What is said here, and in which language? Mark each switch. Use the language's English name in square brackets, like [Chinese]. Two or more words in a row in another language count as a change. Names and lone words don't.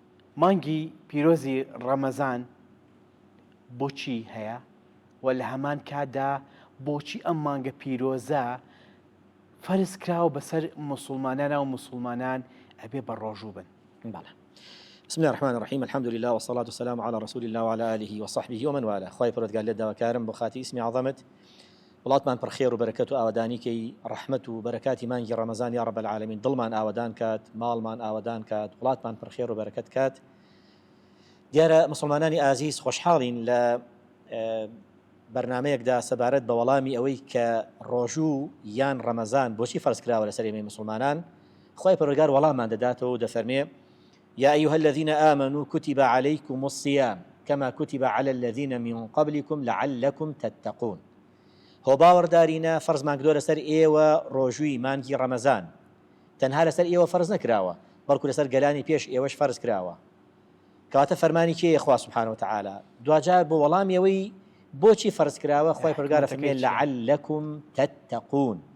[Central Kurdish] مانگی پیرۆزی ڕەمەزان بۆچی هەیە و لە هەمان کاتدا بۆچی ئەم مانگە پیرۆزە فەرز کراوە بەسەر مسلمانانە و مسلمانان ئەبێ بە ڕۆژوو بن. بله. [Arabic] بسم الله الرحمن الرحيم، الحمد لله والصلاة والسلام على رسول الله وعلى آله وصحبه ومن والاه. [Central Kurdish] خواهی پروردگار لێت داواکارم بۆ خاتی اسمی عظەمت وڵاتمان پڕخێر و بەرەکەت و ئاوادانیکەی ڕەحمەت و بەرەکاتی مانگی ڕەمەزان [Arabic] یا رب العالمین، [Central Kurdish] دڵمان ئاوادان کات، ماڵمان ئاوادان کات، وڵاتمان پڕخێر و بەرەکەت کات. دیارە مسلمانانی ئازیز خۆشحاڵین لە بەرنامەیەکدا سەبارەت بە وەڵامی ئەوەی کە ڕۆژوو یان ڕەمەزان بۆچی فەرز کراوە لەسەر ئێمەی مسلمانان. خواهی پروردگار وەڵاممان دەداتەوە و دەفەرمێ: [Arabic] يا أيها الذين آمنوا كتب عليكم الصيام كما كتب على الذين من قبلكم لعلكم تتقون. [Central Kurdish] هو باوەڕدارینە فەرزمان کردووە لەسەر ئێوە ڕۆژووی مانگی ڕەمەزان، تەنها لەسەر ئێوە فەرز نەکراوە بەڵکو لەسەر گەلانی پێش ئێوەش فەرز کراوە. کەواتە فەرمانی کێیە؟ خوا [Arabic] سبحانه وتعالى. [Central Kurdish] دوجار بۆ وەڵامی ئەوەی بۆچی فەرز کراوە خۆی پەروەردگار فەرمێ [Arabic] لعلكم تتقون.